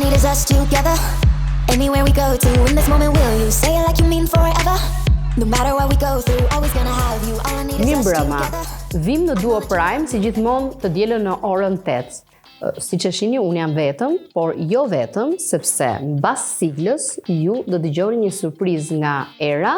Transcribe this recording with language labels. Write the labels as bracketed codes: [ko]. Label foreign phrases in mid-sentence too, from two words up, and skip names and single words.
[en] us together. Anywhere we go to, in this moment will you say it like you mean forever? No matter what we go through, always gonna have you. All I need is us together. [sq] Vim në Duo Prime si gjithmonë të dielën në orën 8. Siç e shihni, unë jam vetëm, por jo vetëm, sepse mbas siglës ju do dëgjoni një surprizë nga Era.